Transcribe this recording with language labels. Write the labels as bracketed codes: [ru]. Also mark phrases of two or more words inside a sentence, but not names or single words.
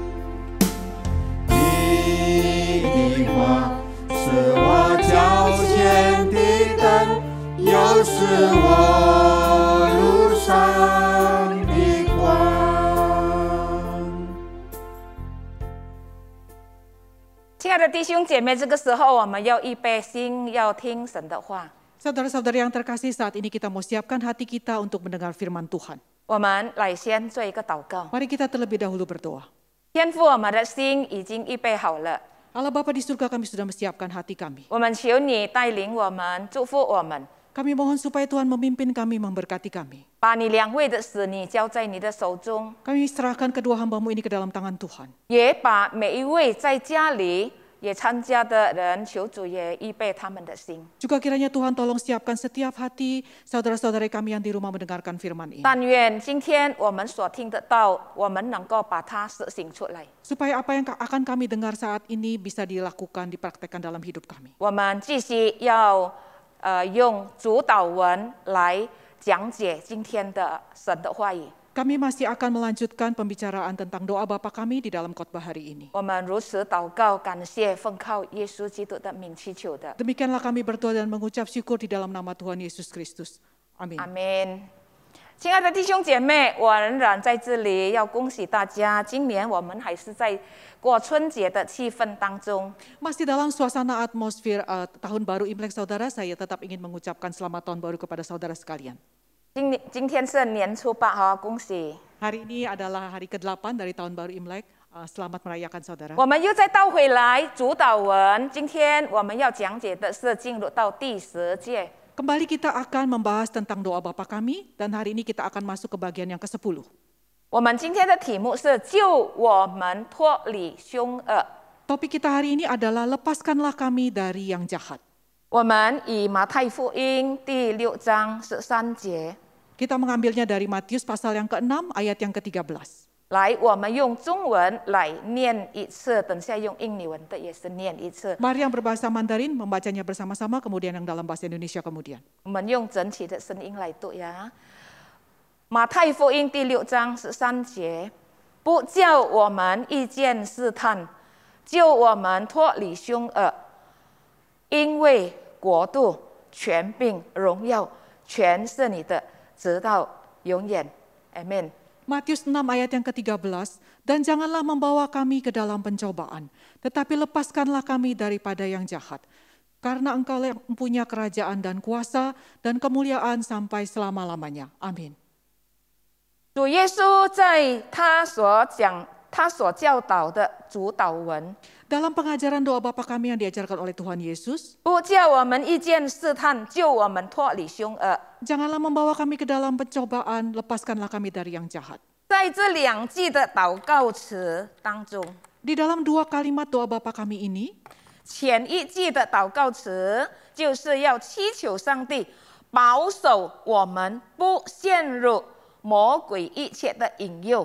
[zh] 你的话是我脚前的灯，又是我路上的光。亲爱的弟兄姐妹，这个时候我们要预备心，要听神的话。 [id] Saudara-saudara yang terkasih, saat ini kita mau siapkan hati kita untuk mendengar firman Tuhan. [zh] 我们来先做一个祷告。 [id] Mari kita terlebih dahulu berdoa. [zh] 天父，我们的心已经预备好了， [id] Allah Bapa di surga, kami sudah menyiapkan hati kami. [zh] 我们求你带领我们，祝福我们， [id] Kami mohon supaya Tuhan memimpin kami, memberkati kami. [zh] 把你两位的使女交在你的手中， [id] Kami serahkan kedua hamba-Mu ini ke dalam tangan Tuhan. [zh] 也把每一位在家里也参加的人，求主也预备他们的心。 [id] Juga kiranya Tuhan tolong siapkan setiap hati saudara-saudara kami yang di rumah mendengarkan firman ini. [zh] 但愿今天我们所听得到，我们能够把它实行出来。 [id] Supaya apa yang akan kami dengar saat ini bisa dilakukan, dipraktekkan dalam hidup kami. [zh] 我们继续要用主导文来讲解今天的神的话语。 [id] Kami masih akan melanjutkan pembicaraan tentang doa Bapa kami di dalam khotbah hari ini. [zh] 我们如此祷告，感谢，奉靠耶稣基督的名祈求的， [id] Demikianlah kami berdoa dan mengucap syukur di dalam nama Tuhan Yesus Kristus. Amin. [zh] 阿门。亲爱的弟兄姐妹，我仍然在这里要恭喜大家，今年我们还是在过春节的气氛当中。 [id] Masih dalam suasana atmosfer tahun baru Imlek saudara, saya tetap ingin mengucapkan selamat tahun baru kepada saudara sekalian. [zh] 今天是年初8哈，恭喜！ [id] Hari ini adalah hari ke-8 dari tahun baru Imlek. Selamat merayakan saudara. [zh] 我们又再倒回来主导文，今天我们要讲解的是进入到第10节。 [id] Kembali kita akan membahas tentang doa Bapa kami dan hari ini kita akan masuk ke bagian yang ke-10. [zh] 我们今天的题目是救我们脱离凶恶。 [id] Topik kita hari ini adalah lepaskanlah kami dari yang jahat. [zh] 我们以马太福音第6章13节 [id] Kita mengambilnya dari Matius pasal yang ke-6 ayat yang ke-13. [zh] 来，我们用中文来念一次，等下用印尼文的也是念一次。 [id] Mari yang berbahasa Mandarin membacanya bersama-sama, kemudian yang dalam bahasa Indonesia kemudian. [zh] 我们用整体的声音来读呀。马太福音第6章13节，不叫我们遇见试探，救我们脱离凶恶，因为国度、权柄、荣耀，全是你的，直到永远。Amen。 [id] Matius 6 ayat yang ke-13, dan janganlah membawa kami ke dalam pencobaan, tetapi lepaskanlah kami daripada yang jahat. Karena engkau yang mempunyai kerajaan dan kuasa dan kemuliaan sampai selama-lamanya. Amin. [zh] 主耶稣在他所教导的主导文， [id] Dalam pengajaran doa Bapa kami yang diajarkan oleh Tuhan Yesus, [zh] 不叫我们遇见试探，救我们脱离凶恶。 [id] janganlah membawa kami ke dalam pencobaan, lepaskanlah kami dari yang jahat. [zh] 在这2句的祷告词当中， [id] Di dalam 2 kalimat doa Bapa kami ini, [zh] 前一句的祷告词就是要祈求上帝保守我们不陷入魔鬼一切的引诱。